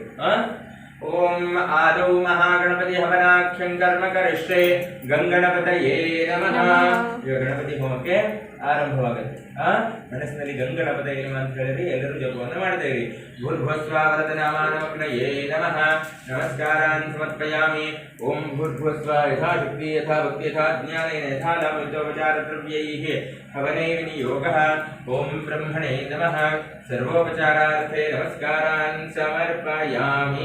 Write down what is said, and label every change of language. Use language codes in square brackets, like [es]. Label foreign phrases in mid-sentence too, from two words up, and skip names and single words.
[sa] ಓಂ ಆದೌ ಮಹಾಗಣಪತಿ ಹವನಾಖ್ಯಂ ಕರ್ಮ ಕರಿಷ್ಯೆ ಗಂಗಣಪತಯೇ ನಮಃ. [kn] ಈಗ ಗಣಪತಿ ಹೋಮಕ್ಕೆ ಆರಂಭವಾಗುತ್ತೆ. ಮನಸ್ಸಿನಲ್ಲಿ [sa] ಗಂಗಣಪತಯೇ ನಮಃ [kn] ಅಂತ ಹೇಳಿದ್ರೆ ಎಲ್ಲರೂ ಜಪವನ್ನು ಮಾಡ್ತೇವೆ. [sa] ಭೂರ್ಭುವಸ್ವಾವರತನಾಮಾನಮಗ್ನಯೇ ನಮಃ ನಮಸ್ಕಾರಾನ್ ಸಮರ್ಪಯಾಮಿ. ಓಂ ಭೂರ್ಭುವಸ್ವ ಯಥಾ ಶಕ್ತಿ ಯಥಾ ಭಕ್ತಿ ಯಥಾ ಜ್ಞಾನೇನ ಯಥಾ ಲಾಭೋಪಚಾರ ದ್ರವ್ಯೈಃ ಹವನೇ ವಿನಿಯೋಗಃ. ಓಂ ಬ್ರಹ್ಮಣೇ ನಮಃ ಸರ್ವೋಪಚಾರಾರ್ಥೇ ನಮಸ್ಕಾರಾನ್ ಸಮರ್ಪಯಾಮಿ.